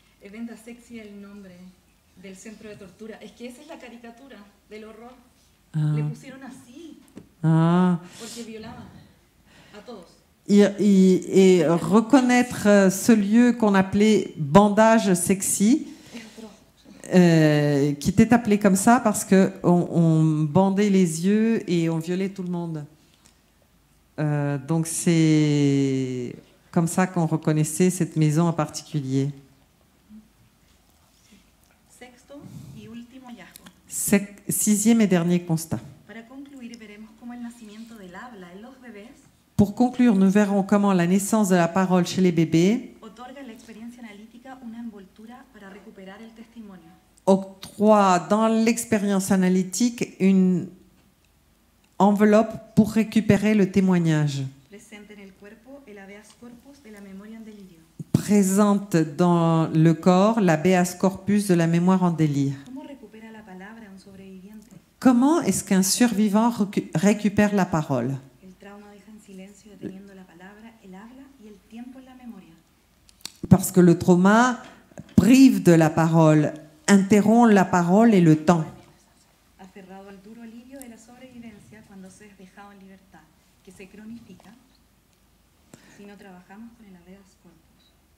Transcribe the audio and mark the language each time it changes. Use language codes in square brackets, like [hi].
[es] Venda Sexy es el nombre del centro de tortura. Es que esa es la caricatura del horror. Le pusieron así, Ah. porque violaban a todos. [fr] Et reconnaître ce lieu qu'on appelait bandage sexy, qui était appelé comme ça parce qu'on bandait les yeux et on violait tout le monde. Donc c'est comme ça qu'on reconnaissait cette maison en particulier. [es] Sexto y último hallazgo. [fr] Sixième et dernier constat. [es] Para concluir, veremos cómo el nacimiento del habla en los bebés [fr] Pour conclure, nous verrons comment la naissance de la parole chez les bébés [es] otorga a la experiencia analítica una envoltura para recuperar el testimonio. [fr] octroie dans l'expérience analytique une enveloppe pour récupérer le témoignage. [es] Presente en el cuerpo el habeas corpus de la memoria en delirio. [fr] Présente dans le corps l'habeas corpus de la mémoire en délire. [es] ¿Cómo recupera la palabra un sobreviviente? [fr] Comment est-ce qu'un survivant récupère la parole? [es] El trauma deja en silencio deteniendo la palabra, el habla y el tiempo en la memoria. [fr] Parce que le trauma prive de la parole, interrompt la parole et le temps. [es] Aferrado al duro alivio de la sobrevivencia cuando se es dejado en libertad, que se cronifica si no trabajamos con el habeas corpus.